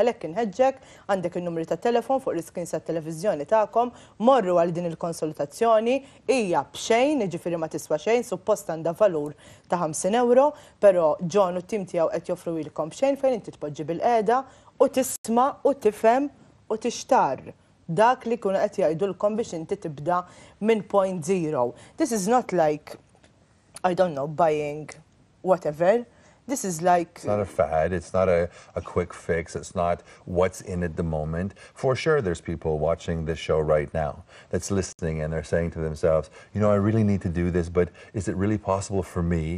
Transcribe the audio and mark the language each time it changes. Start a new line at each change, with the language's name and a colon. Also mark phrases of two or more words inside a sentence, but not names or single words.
Maltese: Għalhekk inħeġġek għandek in-numri tat-telefon fuq l-iskins tat-televiżjoni tagħkom, morru għal din il-konsultazzjoni, hija b'xejn, jiġifieri ma tiswa xejn, suppost għandha valur ta' 50 euro, però John u t-tim tiegħu qed joffruwilkom b'xejn fejn inti tpoġġi bil-qiegħda u tisma' u tifhem u tixtar dak li kuna qed jgħidulkom biex inti tibda minn
English: point zero. This is not like, I don't know, buying whatever. This is like... It's not a fad. It's not a quick fix. It's not what's in at the moment. For sure, there's people watching this show right now that's listening and they're saying to themselves, you know, I really need to do this, but is it really possible for me?